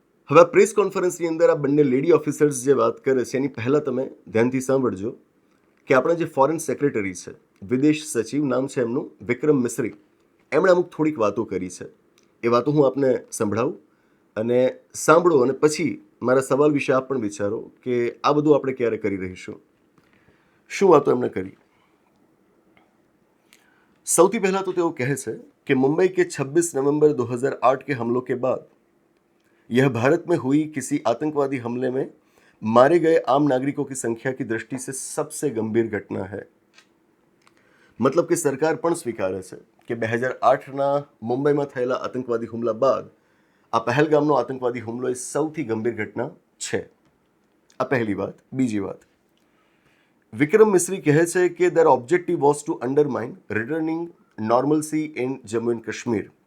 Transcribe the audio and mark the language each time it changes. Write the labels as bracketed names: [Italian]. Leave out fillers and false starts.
[Gujarati] હવે આ પ્રેસ કોન્ફરન્સની અંદર આ બંને લેડી ઓફિસર્સ જે વાત કરે છે એની પહેલાં તમે ધ્યાનથી સાંભળજો કે આપણા જે ફોરેન સેક્રેટરી છે, વિદેશ સચિવ, નામ છે એમનું વિક્રમ મિસ્રી, એમણે અમુક થોડીક વાતો કરી છે. એ વાતો હું આપને સંભળાવું અને સાંભળો, અને પછી મારા સવાલ વિશે આપ પણ વિચારો કે આ બધું આપણે ક્યારે કરી રહીશું. શું વાતો એમણે કરી? સૌથી પહેલા તો તેઓ કહે છે [Hindi] कि मुंबई के 26 नवंबर 2008 के हमलों के बाद यह भारत में हुई किसी आतंकवादी हमले में मारे गए आम नागरिकों की संख्या की दृष्टि से सबसे गंभीर घटना है. [Gujarati] મતલબ કે સરકાર પણ સ્વીકારે છે કે 2008ના મુંબઈમાં થયેલા આતંકવાદી હુમલા બાદ આ પહેલગામનો આતંકવાદી હુમલો એ સૌથી ગંભીર ઘટના છે. આ પહેલી વાત. બીજી વાત, વિક્રમ મિસ્રી કહે છે કે [English] their objective was to undermine returning normalcy in Jammu and Kashmir.